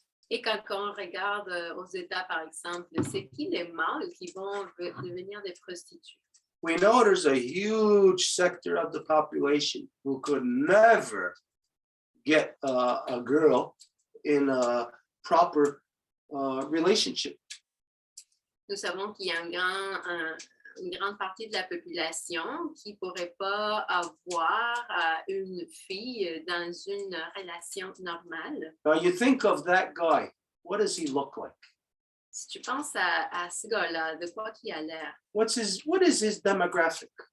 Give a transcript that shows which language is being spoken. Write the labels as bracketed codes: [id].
[fr] Et quand on regarde aux États, par exemple, c'est qui les mâles qui vont devenir des prostituées? [en] We know there's a huge sector of the population who could never get a girl in a proper relationship. [fr] Nous savons qu'il y a une grande partie de la population qui ne pourrait pas avoir une fille dans une relation normale. [en] Now you think of that guy, what does he look like? [fr] Si tu penses à ce gars-là, de quoi qu'il a l'air? [en] What is his demographic?